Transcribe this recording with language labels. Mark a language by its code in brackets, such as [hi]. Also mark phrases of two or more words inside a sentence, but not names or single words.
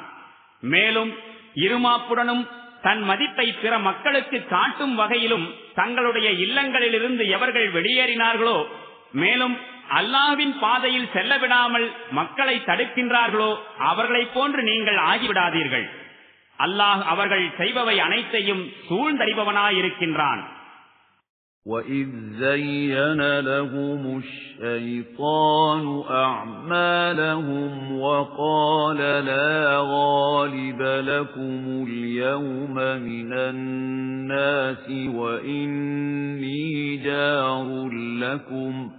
[ta] மேலும் இருமாப்புடனும் தன் மதிப்பை பிற மக்களுக்கு காட்டும் வகையிலும் தங்களுடைய இல்லங்களிலிருந்து எவர்கள் வெளியேறினார்களோ, மேலும் அல்லாஹ்வின் பாதையில் செல்ல விடாமல் மக்களை தடுக்கின்றார்களோ அவர்களைப் போன்று நீங்கள் ஆகிவிடாதீர்கள். அல்லாஹ் அவர்கள் செய்பவை அனைத்தையும் சூழ்ந்தறிபவனாயிருக்கின்றான். [ar] وَإِذْ زَيَّنَ لَهُمُ الشَّيْطَانُ أَعْمَالَهُمْ وَقَالَ لَا غَالِبَ لَكُمُ الْيَوْمَ مِنَ النَّاسِ وَإِنِّي جَارٌ لَكُمْ